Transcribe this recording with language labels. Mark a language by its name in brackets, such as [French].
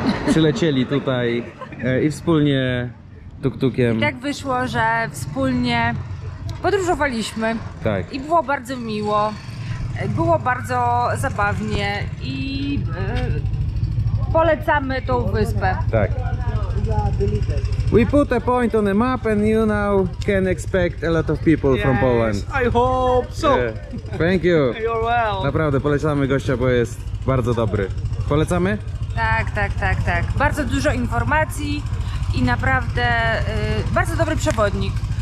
[Polish] Przylecieli tutaj i wspólnie tuk-tukiem. I tak wyszło, że wspólnie podróżowaliśmy Tak. i było bardzo miło, było bardzo zabawnie i polecamy tą wyspę. Tak. [English] We put a point on the map and you now can expect a lot of people from Poland. I hope so. Yeah. Thank you. You're well. [Polish] Naprawdę polecamy gościa, bo jest bardzo dobry. Polecamy? Tak. Bardzo dużo informacji i naprawdę bardzo dobry przewodnik.